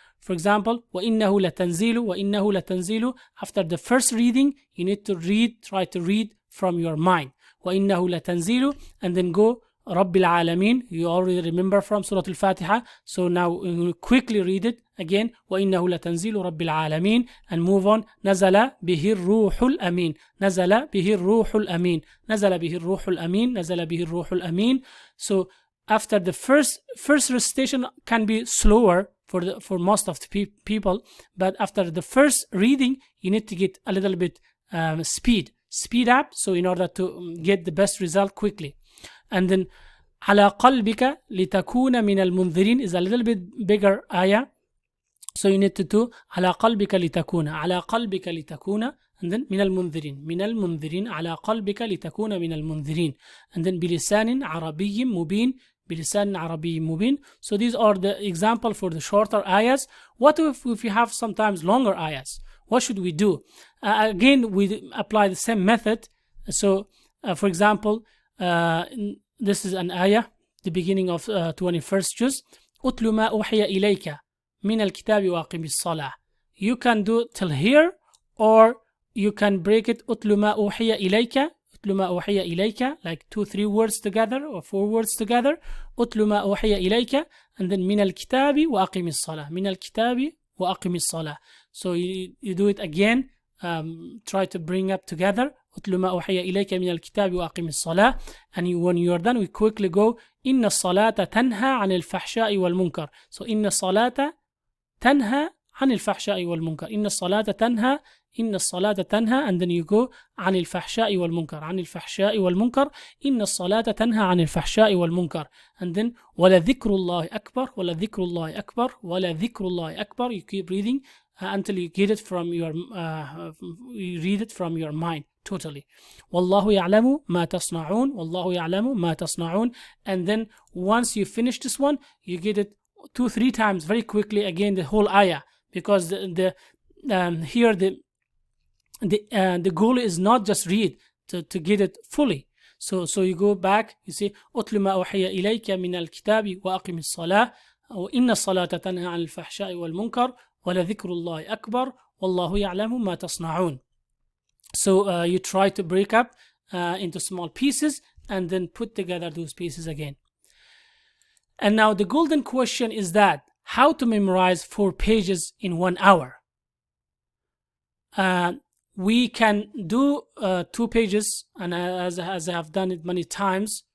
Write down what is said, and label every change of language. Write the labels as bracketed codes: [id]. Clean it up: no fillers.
[en] For example, [ar] وَإِنَّهُ لَتَنْزِيلُ. [en] After the first reading, you need to try to read from your mind. وَإِنَّهُ لَتَنْزِيلُ, and then go [ar] رب العالمين, [en] you already remember from Surah Al-Fatiha. So now we quickly read it again. [ar] وإنه لتنزيل رب العالمين, [en] and move on. [ar] نزل به الروح الأمين, نزل به الروح الأمين, نزل به الروح الأمين, نزل به الروح الأمين. [en] So after the first recitation can be slower for most of the people, but after the first reading you need to get a little bit speed up, so in order to get the best result quickly. And then [ar] على قلبك لتكون من المنذرين [en] is a little bit bigger ayah, so you need to do [ar] على قلبك لتكون, على قلبك لتكون, [en] and then [ar] من المنذرين, من المنذرين, على قلبك لتكون من المنذرين, and then بلسان عربي مبين, بلسان عربي مبين. [en] So these are the example for the shorter ayahs. What if we have sometimes longer ayahs? What should we do? Again, we apply the same method. So for example, this is an ayah, the beginning of 21st juz. [ar] أتل ما أوحي إليك من الكتاب وأقم الصلاة. [en] You can do till here, or you can break it. [ar] أتل ما أوحي إليك, أتل ما أوحي إليك, [en] like 2-3 words together [ar] or 4 words together. أتل ما أوحي إليك, [en] and then [ar] من الكتاب وأقم الصلاة, من الكتاب وأقم الصلاة. [en] So you do it again. Try to bring up together. [ar] أتل ما أوحي إليك من الكتاب وأقم الصلاة. [en] And when you are done, we quickly go [ar] إن الصلاة تنهى عن الفحشاء والمنكر. So إن الصلاة تنهى عن الفحشاء والمنكر, إن الصلاة تنهى, إن الصلاة تنهى, [en] and then you go [ar] عن الفحشاء والمنكر, عن الفحشاء والمنكر, إن الصلاة تنهى عن الفحشاء والمنكر, [en] and then [ar] ولذكر الله أكبر, ولذكر الله أكبر, ولذكر الله أكبر. [en] You keep reading until you get it from your you read it from your mind totally. [ar] والله يعلم ما تصنعون, والله يعلم ما تصنعون. [en] And then once you finish this one, you get it 2-3 times very quickly again, the whole ayah, because here the goal is not just read to get it fully. So you go back, you see [ar] أتل ما أوحي إليك من الكتاب وأقم الصلاة, وإن الصلاة تنهى عن الفحشاء والمنكر, ولذكر الله أكبر, والله يعلم ما تصنعون. [en] So you try to break up into small pieces and then put together those pieces again. And now the golden question is that how to memorize 4 pages in 1 hour. We can do 2 pages, and as I have done it many times.